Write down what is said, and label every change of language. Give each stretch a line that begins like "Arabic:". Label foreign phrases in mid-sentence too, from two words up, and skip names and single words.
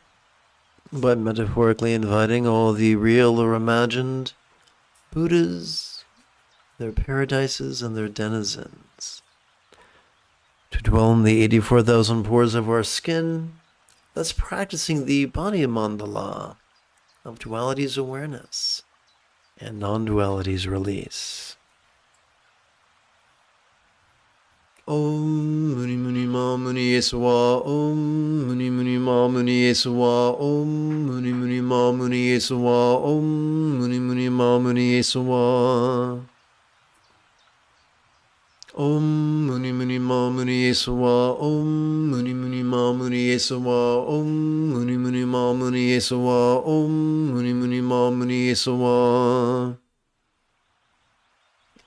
English: by metaphorically inviting all the real or imagined Buddhas, their paradises, and their denizens to dwell in the 84,000 pores of our skin, thus practicing the body mandala of duality's awareness and non-duality's release.
Sanskrit: Om Muni Muni Ma Muni Yesuwa, Om Muni Muni Ma Muni Yesuwa, Om Muni Muni Ma Muni Yesuwa, Om Muni Muni Ma Muni Yesuwa. Om Muni Muni Ma Muni Yesuwa, Om Muni Muni Ma Muni Yesuwa, Om Muni Muni Ma Muni Yesuwa, Om Muni Muni Ma Muni Yesuwa.